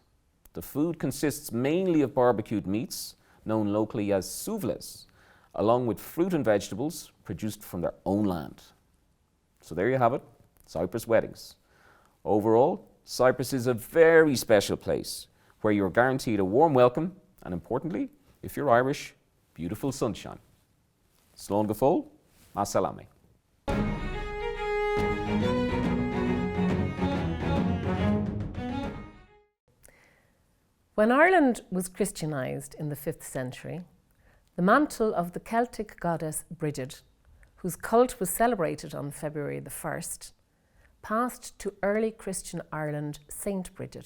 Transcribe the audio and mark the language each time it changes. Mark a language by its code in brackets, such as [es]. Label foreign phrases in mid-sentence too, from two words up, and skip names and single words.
[en] The food consists mainly of barbecued meats, known locally as souvles, along with fruit and vegetables produced from their own land. So there you have it, Cyprus weddings. Overall, Cyprus is a very special place where you're guaranteed a warm welcome and, importantly, if you're Irish, beautiful sunshine. [ga] Slán go fóill, [ar] مع السلامة. [en] When Ireland was Christianised in the 5th century, the mantle of the Celtic goddess Brigid, whose cult was celebrated on February the 1st, passed to early Christian Ireland Saint Brigid.